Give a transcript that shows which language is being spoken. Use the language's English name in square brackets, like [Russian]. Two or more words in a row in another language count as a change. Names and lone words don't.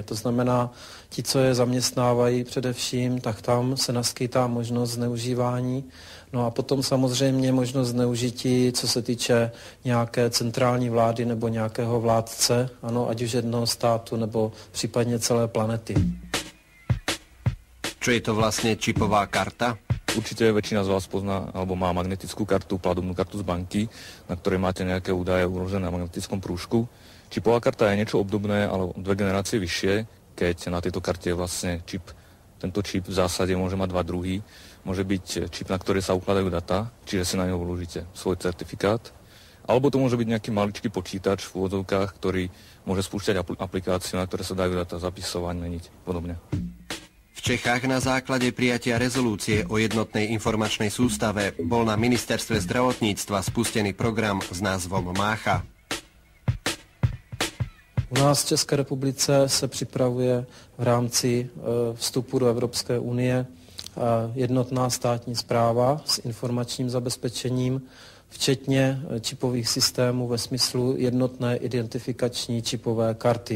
[Czech] To znamená, ti, co je zaměstnávají především, tak tam se naskytá možnost zneužívání. No a potom samozřejmě možnost zneužití, co se týče nějaké centrální vlády nebo nějakého vládce, ano, ať už jednoho státu nebo případně celé planety. [Slovak] Čo je to vlastne čipová karta? Určite väčšina z vás pozná alebo má magnetickú kartu, platobnú kartu z banky, na ktorej máte nejaké údaje uložené na magnetickom prúžku. Čipová karta je niečo obdobné, ale 2 generácie vyššie, keď na tejto karte je vlastne čip. Tento čip v zásade môže mať 2 druhy. Môže byť čip, na ktorý sa ukladajú data, čiže si na neho vložíte svoj certifikát, alebo to môže byť nejaký maličký počítač v úvodzovkách, ktorý môže spúšťať aplikáciu, na ktoré sa dajú data zapisovať, meniť podobne. V Čechách na základe prijatia rezolúcie o jednotnej informačnej sústave bol na ministerstve zdravotníctva spustený program s názvom Mácha. [Czech] U nás v České republice se připravuje v rámci vstupu do Evropské unie jednotná státní správa s informačním zabezpečením, včetně čipových systémů ve smyslu jednotné identifikační čipové karty.